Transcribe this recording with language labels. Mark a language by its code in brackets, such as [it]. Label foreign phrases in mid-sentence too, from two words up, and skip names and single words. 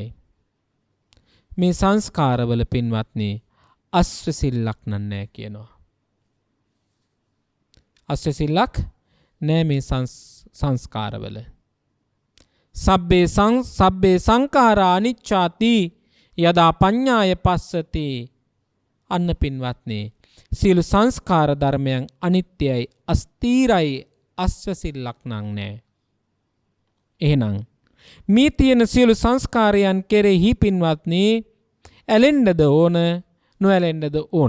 [si] මේ සංස්කාරවල පින්වත්නි අස්වැසිල්ලක් නෑ කියනවා. අස්වැසිල්ලක් නෑ මේ සංස්කාරවල. [pi] සබ්බේ සංඛාරා අනිච්චාති යදා පඤ්ඤාය පස්සති. [si] අන්න පින්වත්නි සියලු සංස්කාර ධර්මයන් අනිත්‍යයි, අස්ථීරයි, අස්වැසිල්ලක් නෑ. එහෙනම් මේ තියෙන සියලු සංස්කාරයන් කෙරෙහි පින්වත්නි ඇලෙන්නද ඕන, නොඇලෙන්නද ඕන?